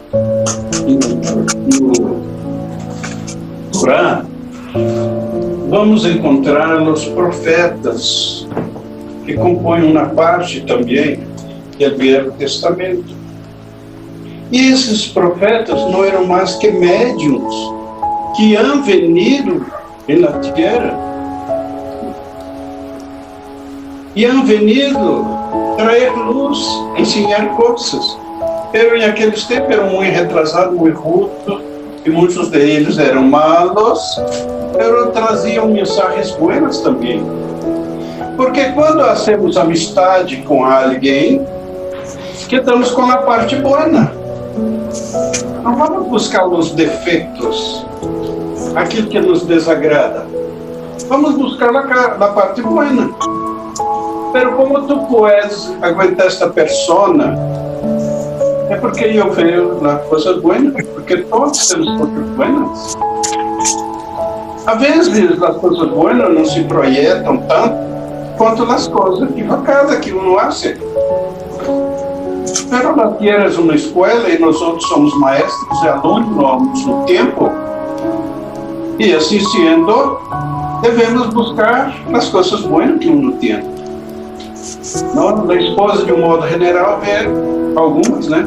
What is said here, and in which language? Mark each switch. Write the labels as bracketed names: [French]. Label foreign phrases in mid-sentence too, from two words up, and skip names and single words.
[Portuguese] no Corão, vamos encontrar os profetas, que compõem uma parte também do Velho Testamento. E esses profetas não eram mais que médiuns que [Spanish] han venido [Portuguese] na terra e [Spanish] han venido [Portuguese] trazer luz, ensinar coisas. Pero em aqueles tempos eram muito retrasados, muito rudos, e muitos deles eram [Spanish] malos, pero [Portuguese] traziam mensagens boas também. Porque quando hacemos amistade com alguém, que estamos com a parte boa. Não vamos buscar os defeitos, aquilo que nos desagrada. Vamos buscar a parte boa. [Spanish] Pero como tu puedes aguentar esta persona? [Portuguese] É porque eu vejo as coisas boas, porque todos temos coisas boas. Às vezes as coisas boas não se projetam tanto quanto as coisas equivocadas que [Spanish] uno hace. Pero la tierra [Portuguese] é uma escola e nós outros somos maestros e alunos no tempo. E assim sendo, devemos buscar as coisas boas que uno tem. Não, da esposa, de um modo general, ver algumas, né?